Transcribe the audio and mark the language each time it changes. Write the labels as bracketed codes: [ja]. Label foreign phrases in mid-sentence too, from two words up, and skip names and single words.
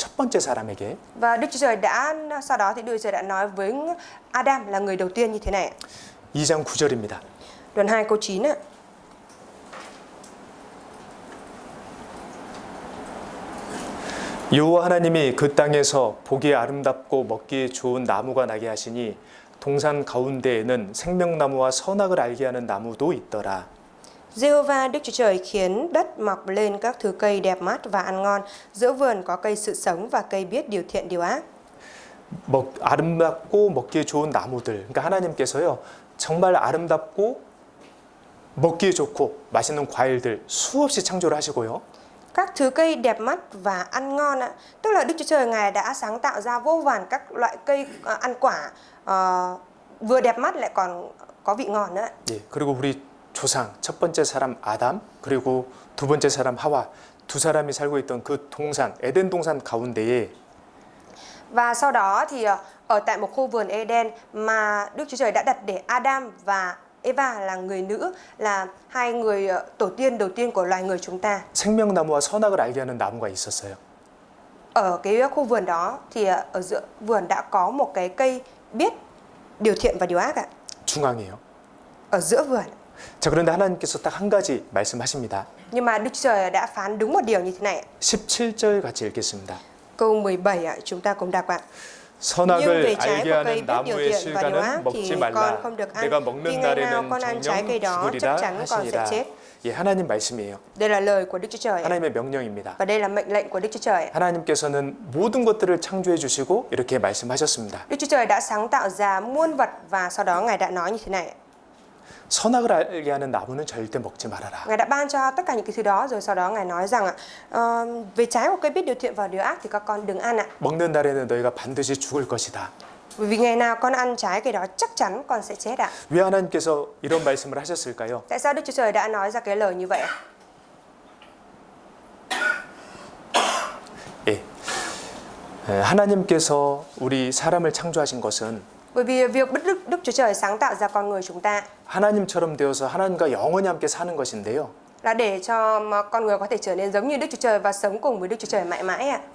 [ko] 첫 번째 사람에게. [vi] Và Đức Chúa Trời đã sau đó thì Đức Chúa Trời đã nói với Adam là người đầu tiên như thế này. [ko] 2장 9절입니다. [vi] Đoạn 2 câu 9 ạ. [ko] 여호와 하나님이 그 땅에서 보기에 아름답고 먹기에 좋은 나무가 나게 하시니 동산 가운데에는 생명나무와 선악을 알게 하는 나무도 있더라. [vi] Giê-hô-va Đức Chúa Trời khiến đất mọc lên các thứ cây đẹp mắt và ăn ngon, giữa vườn có cây sự sống và cây biết điều thiện điều ác. [ko] 아름답고 먹기에 좋은 나무들. 그러니까 하나님께서요. 정말 아름답고 먹기에 좋고 맛있는 과일들 수없이 창조를 하시고요. [vi] Các thứ cây đẹp mắt và ăn ngon ạ. Tức là Đức Chúa Trời Ngài đã sáng tạo ra vô vàn các loại cây ăn quả vừa đẹp mắt lại còn có vị ngon nữa. [ko] 예, 그리고 우리 조상 첫 번째 사람 아담 그리고 두 번째 사람 하와 두 사람이 살고 있던 그 동산 에덴 동산 가운데에 [vi] Và sau đó thì ở tại một khu vườn Eden mà Đức Chúa Trời đã đặt để Adam và Eva là người nữ, là hai người tổ tiên đầu tiên của loài người chúng ta. [ko] 생명나무와 선악을 알게 하는 나무가 있었어요. [vi] Ở cái khu vườn đó thì ở giữa vườn đã có một cái cây biết điều thiện và điều ác ạ. [ko] 중앙이에요. [vi] Ở giữa vườn. [ko] 자, 그런데 하나님께서 딱 한 가지 말씀하십니다. [vi] Nhưng mà Đức Chúa Trời đã phán đúng một điều như thế này. [ko] 17절 같이 읽겠습니다. [vi] Câu 17 ạ, chúng ta cùng đọc ạ. Nhưng [ko] 선악을 [vi] về trái [ko] 알게 [vi] của cây [ko] 하는 [vi] biết điều [ko] 나무의 [vi] thiện và điều ác [ko] 실과는 [vi] thì [ko] 먹지 [vi] con [ko] 말라. [vi] không được ăn. [ko] 내가 [vi] Vì [ko] 먹는 [vi] ngày nào [ko] 날에는 [vi] con ăn trái cây [ko] 정녕 [vi] đó chắc [ko] 죽으리라 [vi] chắn con sẽ [ko] 하시니라. [vi] chết. [ko] 예, 하나님 말씀이에요. [vi] Đây là lời của Đức Chúa Trời. [ko] 하나님의 명령입니다. [vi] Và đây là mệnh lệnh của Đức Chúa Trời. [ko] 하나님께서는 모든 것들을 창조해 주시고 이렇게 말씀하셨습니다. [vi] Đức Chúa Trời đã sáng tạo ra muôn vật và sau đó Ngài đã nói như thế này. [ko] 선악을 알게 하는 나무는 절대 먹지 말아라. [vi] Ngài đã ban cho tất cả những cái thứ đó rồi sau đó Ngài nói rằng về trái của cây biết điều thiện và điều ác thì các con đừng ăn ạ. [ko] 먹는 날에는 너희가 반드시 죽을 것이다. [vi] Bởi vì ngày nào con ăn trái cây đó chắc chắn con sẽ chết ạ. [ko] 왜 하나님께서 이런 말씀을 하셨을까요? [vi] Tại sao Đức Chúa Trời đã nói ra cái lời như vậy ạ? [ko] 예. 하나님께서 우리 사람을 창조하신 것은 [vi] Bởi vì việc Đức Chúa Trời sáng tạo ra con người chúng ta [ko] 하나님처럼 되어서 하나님과 영원히 함께 사는 것인데요. [vi] là để cho con người có thể trở nên giống như Đức Chúa Trời và sống cùng với Đức Chúa Trời mãi mãi ạ.